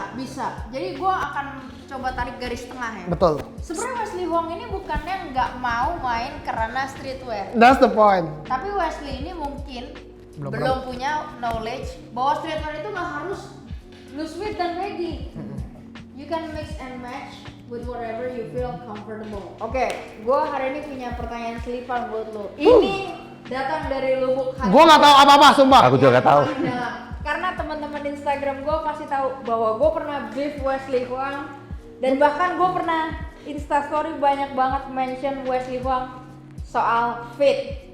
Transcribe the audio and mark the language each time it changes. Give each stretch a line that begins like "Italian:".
Indonesian: Bisa. Jadi gue akan coba tarik garis tengah ya. Betul. Sebenarnya Wesley Huang ini bukannya nggak mau main karena streetwear.
English: That's the point.
Indonesian: Tapi Wesley ini mungkin Belum belum punya knowledge bahwa streetwear itu nggak harus loose fit dan baggy.
English: You can mix and match with whatever you feel comfortable.
Indonesian: Oke, gue hari ini punya pertanyaan selipan buat lo. Ini datang dari lubuk hati. Gue nggak tahu apa-apa, sumpah. Aku juga nggak tahu. Paling dalam. Karena teman-teman Instagram gue pasti tahu bahwa gue pernah brief Wesley Huang dan bahkan gue pernah Instastory banyak banget mention Wesley Huang soal fit.